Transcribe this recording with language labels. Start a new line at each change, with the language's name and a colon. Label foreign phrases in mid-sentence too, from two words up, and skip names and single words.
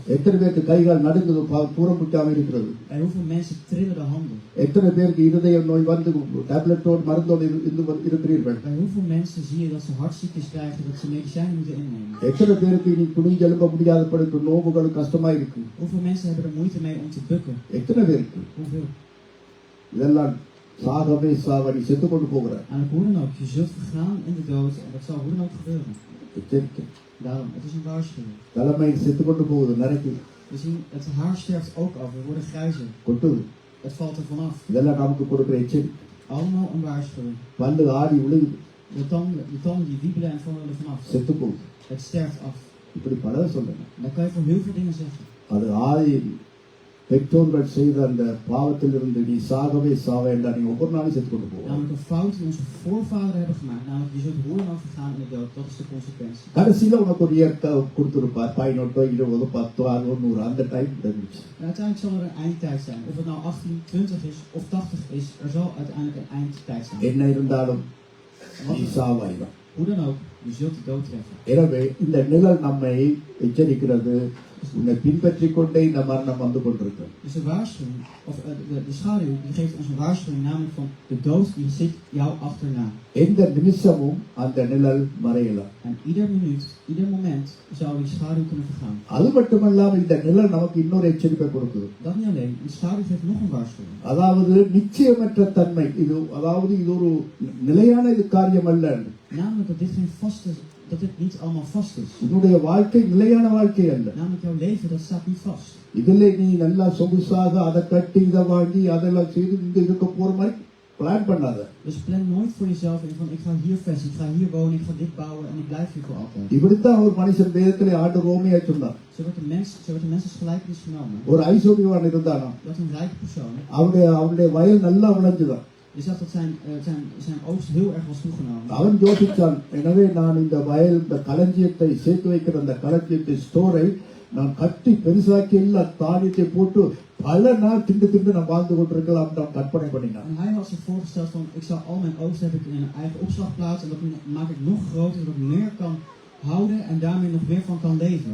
Tamil: எத்தனை பேருக்கு கைகால் நடுங்குது, தூரம் விட்டாம இருக்கிறது?
Dutch: En hoeveel mensen trillen de handen?
Tamil: எத்தனை பேருக்கு இருதய நோய் வந்து டேப்லெட்டோடு மருந்தோடு இருக்கிறீர்கள்?
Dutch: Bij hoeveel mensen zie je dat ze hartziektes krijgen, dat ze medicijnen moeten innemen?
Tamil: எத்தனை பேருக்கு இனி குனிஞ்சு எழும்ப முடியாத படுத்து நோவுகளும் கஷ்டமா இருக்கு?
Dutch: Hoeveel mensen hebben er moeite mee om te bukken?
Tamil: எத்தனை பேருக்கு?
Dutch: Hoeveel?
Tamil: இதெல்லாம் சாகவே சாவடி செத்து கொண்டு போகிறார்.
Dutch: En hoe dan ook, je zult vergaan in de dood en dat zal hoe dan ook gebeuren.
Tamil: எச்சரிக்கை.
Dutch: Daarom, het is een waarschuwing.
Tamil: தலைமை செத்து கொண்டு போகுது, நரைக்கு
Dutch: We zien, het haar sterft ook af, we worden grijzer.
Tamil: கொட்டுது.
Dutch: Het valt er vanaf.
Tamil: இதெல்லாம் நமக்கு கொடுக்கிற எச்சரிக்கை.
Dutch: Allemaal een waarschuwing.
Tamil: பல்லு ஆடி விழுகுது,
Dutch: De tanden die wiebelen en vallen er vanaf.
Tamil: செத்து போகுது.
Dutch: Het sterft af.
Tamil: இப்படி பல சொல்லுங்க.
Dutch: En dan kan je voor heel veel dingen zeggen.
Tamil: அது ஆதி பெற்றோர்கள் செய்த அந்த பாவத்திலிருந்து நீ சாகவே சாவேண்டா, நீ ஒவ்வொரு நாளும் செத்து கொண்டு போவோம்.
Dutch: Namelijk een fout die onze voorvaderen hebben gemaakt. Namelijk je zult hoe dan ook vergaan in de dood. Dat is de consequentie.
Tamil: கடைசியில உனக்கு ஒரு இயற்கை கொடுத்துருப்பார், 18, 20, 10, 60, 100 அந்த டைம் இருந்துச்சு.
Dutch: En uiteindelijk zal er een eindtijd zijn. Of het nou 18, 20 is of 80 is, er zal uiteindelijk een eindtijd zijn.
Tamil: என்ன இருந்தாலும் நீ சாவாயிடும்.
Dutch: Hoe dan ook, je zult de dood treffen.
Tamil: எனவே இந்த நிழல் நம்மை எச்சரிக்கிறது, உன்னை பின்பற்றிக் கொண்டே இந்த மரணம் வந்து கொண்டிருக்கும்.
Dutch: Dus de waarschuwing, of de schaduw, die geeft ons een waarschuwing, namelijk van de dood die zit jou achterna.
Tamil: எந்த நிமிஷமும் அந்த நிழல் மறையலாம்.
Dutch: En ieder minuut, ieder moment zou die schaduw kunnen vergaan.
Tamil: அது மட்டுமல்லாம இந்த நிழல் நமக்கு இன்னொரு எச்சரிப்பை கொடுக்குது.
Dutch: Dat niet alleen, die schaduw geeft nog een waarschuwing.
Tamil: அதாவது நிச்சயமற்ற தன்மை, இது அதாவது இது ஒரு நிலையான இது காரியம் அல்ல.
Dutch: Namelijk dat dit geen vaste, dat dit niet allemaal vast is.
Tamil: உன்னுடைய வாழ்க்கை நிலையான வாழ்க்கை அல்ல.
Dutch: Namelijk jouw leven, dat staat niet vast.
Tamil: இதுல நீ நல்லா சொகுசாக அதை கட்டி இதை வாங்கி அதெல்லாம் செய்து இங்க இருக்க போற மாதிரி பிளான் பண்ணாத.
Dutch: Dus plan nooit voor jezelf in van ik ga hier vestigen, ik ga hier wonen, ik ga dit bouwen en ik blijf hier voor altijd.
Tamil: இப்படித்தான் ஒரு மனுஷன் வேதத்திலே ஆண்டு ரோமியா சொன்னார்.
Dutch: Zo wordt de mens als gelijkenis genomen.
Tamil: ஒரு ஐஸ்வர்யவான் இருந்தானா,
Dutch: Dat een rijke persoon.
Tamil: அவனுடைய வயல் நல்லா விளைஞ்சுதான்.
Dutch: Je zag dat zijn oogst heel erg was toegenomen.
Tamil: அவன் யோசித்தான், எனவே நான் இந்த வயல், இந்த களஞ்சியத்தை சேர்த்து வைக்கிற அந்த களஞ்சியத்தை ஸ்டோரை நான் கட்டி பெருசாக்கி எல்லா தானியத்தை போட்டு பல நாள் திண்டு நான் வாழ்ந்து கொண்டிருக்கலாம் நான் கற்பனை பண்ணினான்.
Dutch: En hij had zich voorgesteld van ik zal al mijn oogst heb ik in een eigen opslagplaats en dat maak ik nog groter zodat ik meer kan houden en daarmee nog meer van kan leven.